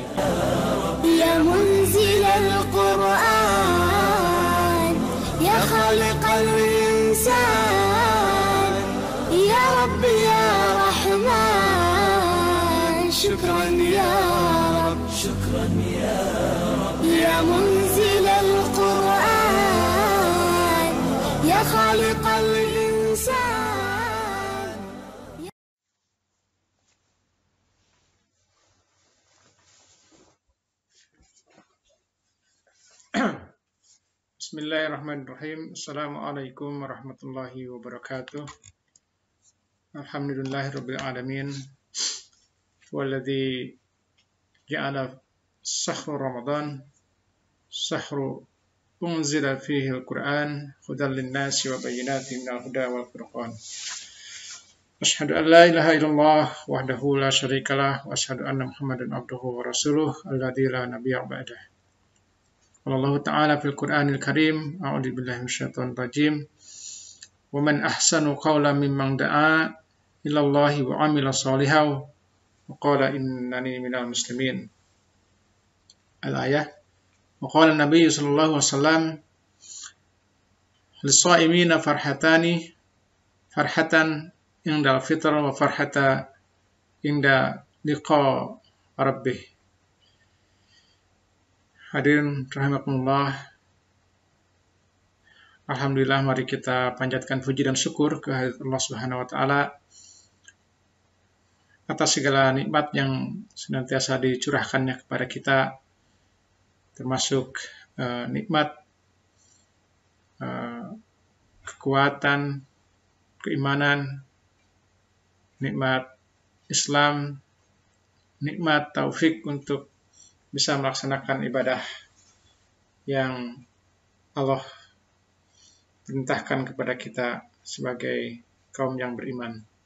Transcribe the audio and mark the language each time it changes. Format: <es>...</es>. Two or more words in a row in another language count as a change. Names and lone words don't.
<ar>يا منزل القرآن، يا خالق الإنسان، يا ربي يا رحمن، شكرا يا رب، شكرا يا رب، يا منزل القرآن، يا خالق الإنسان. بسم الله الرحمن الرحيم. السلام عليكم ورحمة الله وبركاته. الحمد لله رب العالمين. والذي جعل شهر رمضان شهر أنزل فيه القرآن هدى للناس وبينات من الهدى والفرقان. أشهد أن لا إله إلا الله وحده لا شريك له وأشهد أن محمدا عبده ورسوله الذي لا نبي بعده. الله تعالى في القرآن الكريم، أعوذ بالله من الشيطان الرجيم. ومن أحسن قولا ممن دعا إلى الله وعمل صالحا وقال إنني من المسلمين. الآية. وقال النبي صلى الله عليه وسلم للصائمين فرحتان، فرحة عند الفطر وفرحة عند لقاء ربه. حاضرين رحمكم الله.</ar> <id>Alhamdulillah, mari kita panjatkan puji dan syukur ke Allah</id> <ar>سبحانه وتعالى</ar> <id>atas segala nikmat yang senantiasa dicurahkannya kepada kita, termasuk nikmat kekuatan, keimanan, nikmat Islam, nikmat taufik untuk bisa melaksanakan ibadah yang Allah perintahkan kepada kita sebagai kaum yang beriman.</id>